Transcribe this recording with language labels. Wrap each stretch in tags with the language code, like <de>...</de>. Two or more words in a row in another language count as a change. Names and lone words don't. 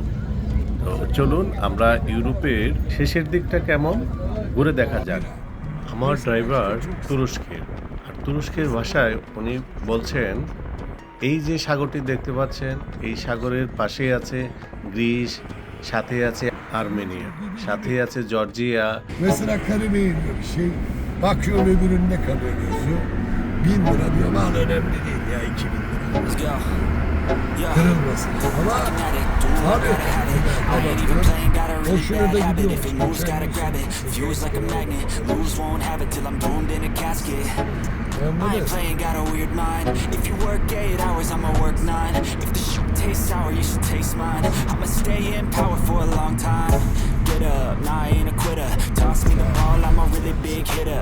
<bn>তো চলুন আমরা ইউরোপের শেষের দিকটা কেমন ঘুরে দেখা যাক। আমার ড্রাইভার তুরস্কের, আর তুরস্কের ভাষায় উনি বলছেন, এই যে সাগরটি দেখতে পাচ্ছেন, এই সাগরের পাশেই আছে গ্রিস, সাথে আছে আর্মেনিয়া, সাথে আছে জর্জিয়া।</bn> <tr>Mesela Karim'e iniyor bir şey. Bakıyor öbürünün ne kadar yazıyor. 1.000 lira diyor. Mal önemli değil ya, 2.000 lira. Kırılmasın. Ama abi hoşuna da gidiyor.</tr> <en>Fuse like a magnet, lose won't have it till I'm doomed in a casket. I ain't playing, got a weird mind. If you work 8 hours, I'ma work 9. If the shit tastes sour, you should taste mine. I'ma stay in power for a long time. Get up, nah, I ain't a quitter. Toss me the ball, I'm a really big hitter.</en>